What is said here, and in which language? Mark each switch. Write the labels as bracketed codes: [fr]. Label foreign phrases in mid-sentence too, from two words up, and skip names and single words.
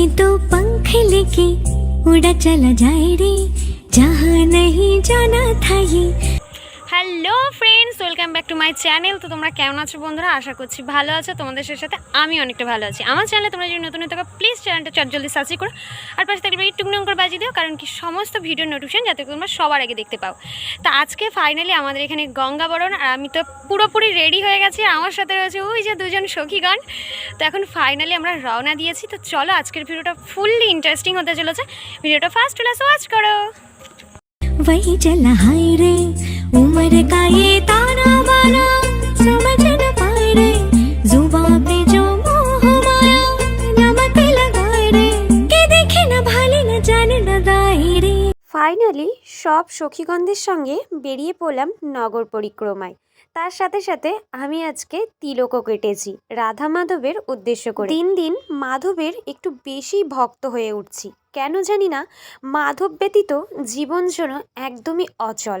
[hi] पंख लेके उड़ा चला जाए रे जहाँ नहीं जाना था ये। [en] Hello friends, welcome back to my channel. [bn] তো তোমরা কেমন আছো বন্ধুরা? আশা করছি ভালো আছো। তোমাদের সাথে আমি অনেকটা ভালো আছি। আমার চ্যানেলে তোমরা যদি নতুন থাকো প্লিজ চ্যানেলটা জলদি সাবস্ক্রাইব করো, আর পাশে থাকলে টুকটুক করে বাজিয়ে দিও, কারণ কি সমস্ত [en] video notification [bn] যাতে তোমরা সবার আগে দেখতে পাও। তো আজকে ফাইনালি আমাদের এখানে গঙ্গাবরণ, আর আমি তো পুরোপুরি রেডি হয়ে গেছি। আর আমার সাথে রয়েছে ওই যে দুজন সখীগণ। তো এখন ফাইনালি আমরা রওনা দিয়েছি। তো চলো আজকের ভিডিওটা [en] fully interesting [bn] হতে চলেছে। ভিডিওটা [en] first class [bn] ওয়াচ করো। [hi] वही चला हाय रे उम्र का ये ताना बाना समझ न पाए रे जुबां पे जो मोह माया नमक लगाए रे के देखे न भाले न जाने न दाए रे। [bn] ফাইনালি সব সখীগণদের সঙ্গে বেরিয়ে পড়লাম নগর পরিক্রমায়। তার সাথে সাথে আমি আজকে তিলকও কেটেছি রাধা মাধবের উদ্দেশ্য করে। দিন দিন মাধবের একটু বেশি ভক্ত হয়ে উঠছি, কেন জানি না। মাধব ব্যতীত জীবন যেন একদমই অচল।